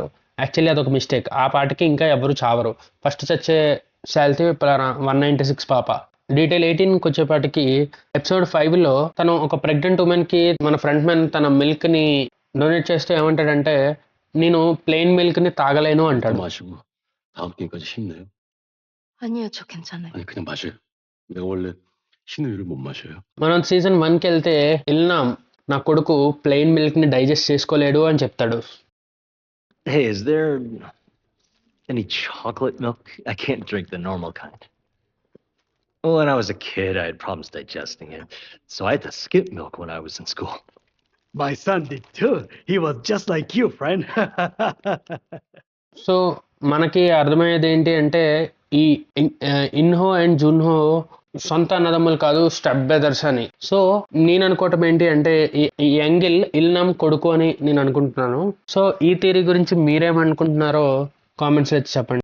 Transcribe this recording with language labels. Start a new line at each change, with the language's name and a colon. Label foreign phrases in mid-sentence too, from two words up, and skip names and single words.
Telugu: యాక్చువల్లీ అదొక మిస్టేక్. ఆ పాటికి ఇంకా ఎవరు చావరు. ఫస్ట్ చచ్చే శాలిటీ 196 పాప. డీటెయిల్ 18కి వచ్చేపాటికి ఎపిసోడ్ 5లో తను ఒక
English: pregnant womanకి
Telugu: మన ఫ్రంట్ మ్యాన్ తన మిల్క్ని డొనేట్ చేస్తే ఏమంటాడంటే నేను
English: plain milkని
Telugu: తాగలేను అంటాడు.
Korean: 마시고 다음 게임까지 힘내요. 아니요, 저 괜찮아요. 아니 그냥 마셔요. 내가 원래 신우유를 못 마셔요.
Telugu: మనం సీజన్ 1కి వెళ్తే ఇల్నామ్ నా కొడుకు
English: plain milkని
Telugu: డైజెస్ట్ చేసుకోలేడు అని చెప్తాడు.
English: Hey, is there any chocolate milk? I can't drink the normal kind. When I was a kid, I had problems digesting it, so I had to skip milk when I was in school. My son did too. He was just like you, friend.
Telugu: సో మనకి అర్థమయ్యేది ఏంటి అంటే ఈ ఇన్హో అండ్ జున్హో సొంత అన్నదమ్ములు కాదు,
English: step brothers
Telugu: అని. సో నేను అనుకోవటం ఏంటి అంటే ఈ యంగిల్ ఇల్నామ్ కొడుకు అని నేను అనుకుంటున్నాను. సో ఈ థియరీ గురించి మీరేమనుకుంటున్నారో కామెంట్స్ వచ్చి చెప్పండి.